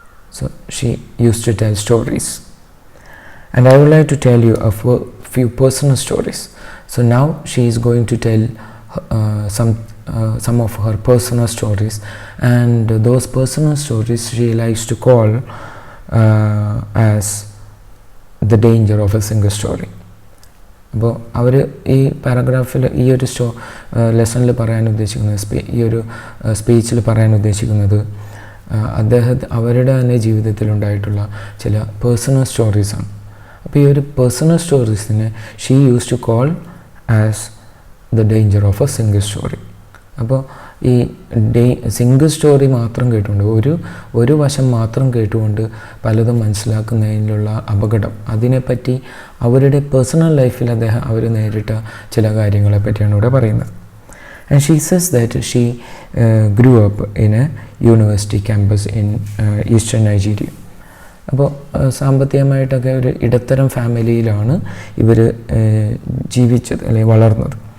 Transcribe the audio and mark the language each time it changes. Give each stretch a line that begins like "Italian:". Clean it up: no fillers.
English: So she used to tell stories. And I would like to tell you a few personal stories. So now she is going to tell some of her personal stories, and those personal stories she likes to call as the danger of a single story.
Malayalam: അപ്പോൾ അവർ ഈ പാരഗ്രാഫിൽ, ഈ ഒരു ലെസണിൽ പറയാൻ ഉദ്ദേശിക്കുന്നത്, ഈ ഒരു സ്പീച്ചിൽ പറയാൻ ഉദ്ദേശിക്കുന്നത് അവരുടെ തന്നെ ജീവിതത്തിലുണ്ടായിട്ടുള്ള ചില പേഴ്സണൽ സ്റ്റോറീസാണ്. അപ്പോൾ ഈ ഒരു personal സ്റ്റോറീസിനെ
English: She use to call as the danger of a single story.
Malayalam: അപ്പോൾ ഈ സിംഗിൾ സ്റ്റോറി മാത്രം കേട്ടുകൊണ്ട്, ഒരു വശം മാത്രം കേട്ടുകൊണ്ട് പലതും മനസ്സിലാക്കുന്നതിനുള്ള അപകടം, അതിനെപ്പറ്റി അവരുടെ പേഴ്സണൽ ലൈഫിൽ അവർ നേരിട്ട ചില കാര്യങ്ങളെ പറ്റിയാണ് ഇവിടെ പറയുന്നത്.
English: And she says that she grew up in a university campus in eastern Nigeria.
Malayalam: അപ്പോൾ സാമ്പത്തികമായിട്ടൊക്കെ ഒരു ഇടത്തരം ഫാമിലിയിലാണ് ഇവർ ജീവിച്ചത് അല്ലെങ്കിൽ വളർന്നത്.